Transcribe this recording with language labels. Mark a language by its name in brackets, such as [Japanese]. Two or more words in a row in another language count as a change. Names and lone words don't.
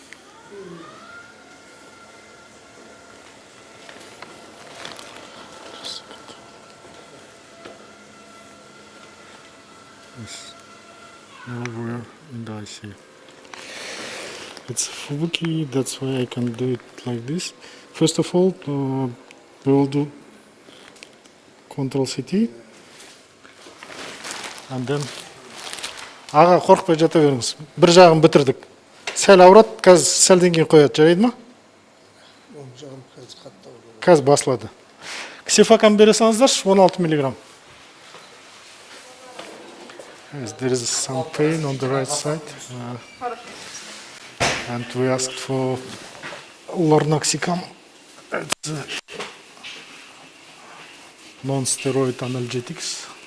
[English] Yes. Now we're in the ICA. It's Fubuki, that's why I can do it like this. First of all, we will do control CT, and then [Kazakh] аға қорқпай жата беріңіз. Бір жағын бітірдік. Сәл ауырады, қазір сәлден кейін қояды, жарайды ма? Қазір басылады. Ксифакам бере салыңыздаршы, 16 миллиграмм. [English] Yes, there is some pain on the right side, and we asked for lornoxicam. It's non-steroid analgesics.